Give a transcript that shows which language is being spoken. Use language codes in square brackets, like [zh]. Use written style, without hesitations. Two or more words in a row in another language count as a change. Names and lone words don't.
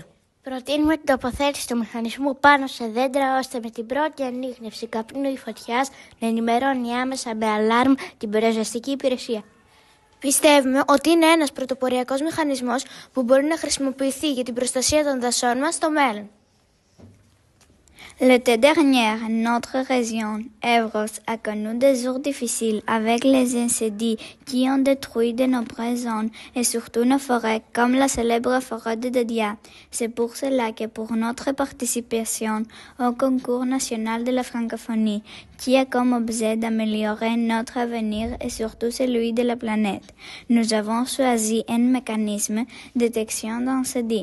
[el] Προτείνουμε την τοποθέτηση του μηχανισμού πάνω σε δέντρα, ώστε με την πρώτη ανίχνευση καπνού ή φωτιάς να ενημερώνει άμεσα με αλάρμ την πυροσβεστική υπηρεσία. Πιστεύουμε ότι είναι ένας πρωτοποριακός μηχανισμός που μπορεί να χρησιμοποιηθεί για την προστασία των δασών μας στο μέλλον. [fr] L'été dernier, notre région, Evros, a connu des jours difficiles avec les incendies qui ont détruit de nombreuses zones et surtout nos forêts, comme la célèbre forêt de Dadia. C'est pour cela que pour notre participation au concours national de la francophonie, qui a comme objet d'améliorer notre avenir et surtout celui de la planète, nous avons choisi un mécanisme de détection d'incendie.